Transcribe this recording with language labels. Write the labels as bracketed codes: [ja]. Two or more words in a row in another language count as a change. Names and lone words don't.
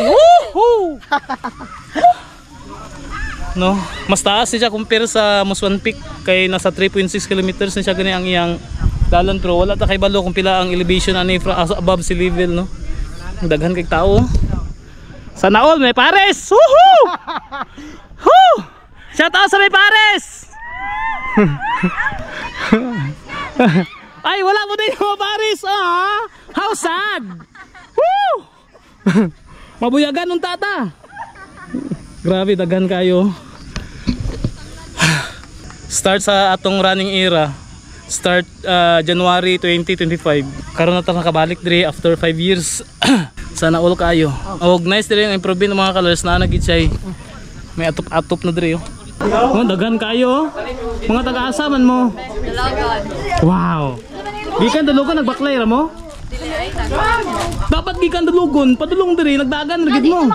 [ceb] Woohoo! No, mas taas siya compare sa Muswan Peak kay nasa 3.6 kilometers na siya gani ang iyang dalan pero wala ta kay balo kung pila ang elevation ani [en] above sea level [ceb] no. Daghan kay tao. [tl] Sana all may pares. Woohoo! Woo! Shout out sa may pares. [ceb] Ay wala mo din mga pares. Ah, [en] how sad. [ceb] Woo! Mabuyagan ng tata. Grabe daghan kayo. Start sa atong [en] running era. Start January 2025. [ceb] Karon na ta nakabalik diri after 5 years. [tl] Sana all kayo. [ceb] Og nice diri ang improve ng mga colors na nagit siya. May atop-atop na diri oh. Oh, daghan kayo. Mga taga-asa man mo. Dalagan. Wow. Gikan dalugon nagbaklay ra mo? Dapat gikan dalugon, padulong diri nagdagan ra gid mo.